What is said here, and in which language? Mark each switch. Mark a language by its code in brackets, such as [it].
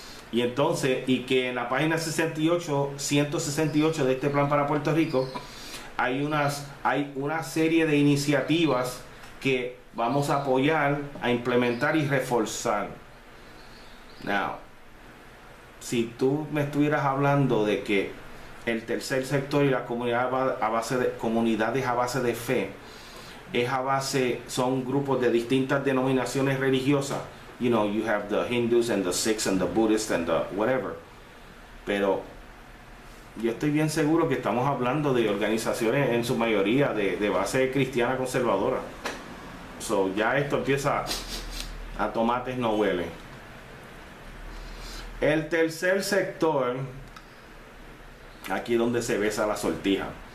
[es] Y entonces, y que en la página 168 de este plan para Puerto Rico hay una serie de iniciativas que vamos a apoyar, a implementar y reforzar. [en] Now, [es] si tú me estuvieras hablando de que el tercer sector y la comunidades a base de fe es a base, son grupos de distintas denominaciones religiosas. [en] You know, you have the Hindus and the Sikhs and the Buddhists and the whatever. [es] Pero yo estoy bien seguro que estamos hablando de organizaciones en su mayoría de base cristiana conservadora. [en] So, [es] ya esto empieza a tomates no huele. El tercer sector, aquí donde se besa la sortija.